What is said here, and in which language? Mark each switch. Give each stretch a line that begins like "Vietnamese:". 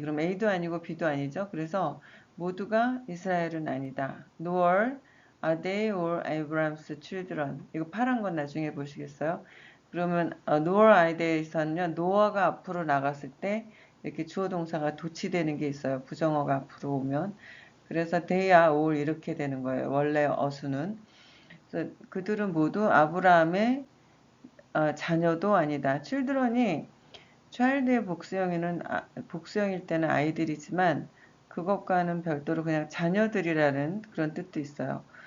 Korean: 그럼 A도 아니고 B도 아니죠. 그래서 모두가 이스라엘은 아니다.
English: nor are they all Abraham's children.
Korean: 이거 파란 건 나중에 보시겠어요? 그러면
English: nor are they
Korean: 에서는요. no가 앞으로 나갔을 때 이렇게 주어 동사가 도치되는 게 있어요. 부정어가 앞으로 오면. 그래서
English: they are all
Korean: 이렇게 되는 거예요. 원래 어수는. 그래서 그들은 모두 아브라함의 자녀도 아니다. children이 child의 복수형일 때는 아이들이지만 그것과는 별도로 그냥 자녀들이라는 그런 뜻도 있어요.